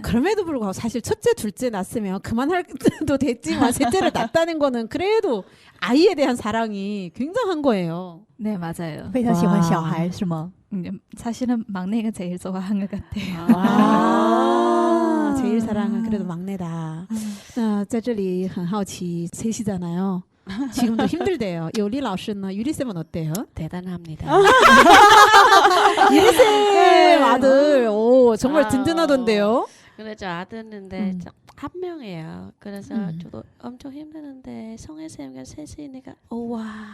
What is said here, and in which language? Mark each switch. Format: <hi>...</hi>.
<ko>그럼에도 불구하고 사실 첫째, 둘째 낳았으면 그만할 때도 됐지만 셋째를 낳았다는 거는 그래도 아이에 대한 사랑이 굉장한 거예요. 네, 맞아요.</ko> <zh>非常喜欢小孩是吗？</zh> <ko>사실은 막내가 제일 좋아한 것 같아요. 제일 사랑은 그래도 막내다.</ko> <zh>在这里很好奇,</zh> <ko>셋이잖아요. 지금도 힘들대요. 요리老师는 유리쌤은 어때요? 대단합니다. 유리쌤 아들, 오, 정말 든든하던데요. 근데 저 아들인데 한 명이에요. 그래서 저도 엄청 힘드는데 성혜 쌤과 셋이니까 우와.</ko>